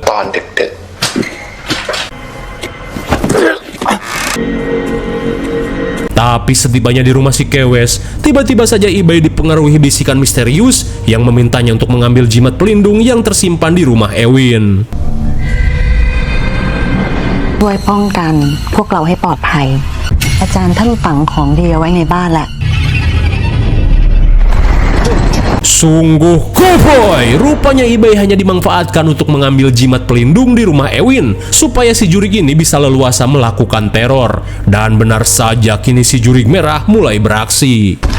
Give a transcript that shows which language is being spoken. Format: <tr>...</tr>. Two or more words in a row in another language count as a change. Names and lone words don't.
<th>ตอนดึก</th> <id>Tapi setibanya di rumah si kewes, tiba-tiba saja Ibei dipengaruhi bisikan misterius yang memintanya untuk mengambil jimat pelindung yang tersimpan di rumah Ewin.</id> <th>ช่วยป้องกันพวกเราให้ปลอดภัย อาจารย์ท่านฝังของดีเอาไว้ในบ้านแหละ</th> <id>Sungguh koboi, rupanya Ibei hanya dimanfaatkan untuk mengambil jimat pelindung di rumah Ewin supaya si jurig ini bisa leluasa melakukan teror. Dan benar saja, kini si jurig merah mulai beraksi.</id>